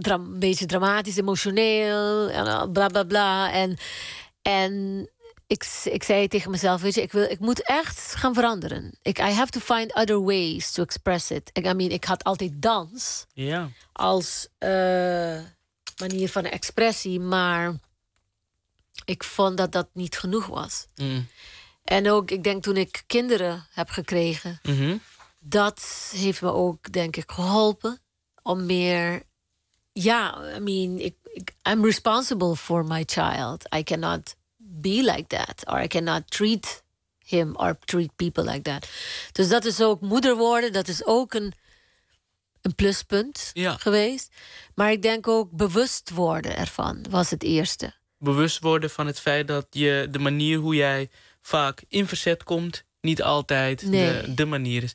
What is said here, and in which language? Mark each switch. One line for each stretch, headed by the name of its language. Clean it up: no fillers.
Dutch: Een beetje dramatisch, emotioneel. Bla bla bla. En ik zei tegen mezelf: weet je, ik moet echt gaan veranderen.
English: I have to find other ways to express it.
Dutch: Ik had altijd dans. Ja. Yeah. Als manier van expressie, maar ik vond dat dat niet genoeg was. Mm. En ook, ik denk, toen ik kinderen heb gekregen, dat heeft me ook, denk ik, geholpen om meer.
English: Ja, I'm responsible for my child. I cannot be like that, or I cannot treat him or treat people like that.
Dutch: Dus dat is ook moeder worden, dat is ook een pluspunt geweest. Maar ik denk ook bewust worden ervan was het eerste. Bewust worden van het feit dat je de manier hoe jij vaak in verzet komt niet altijd de manier is.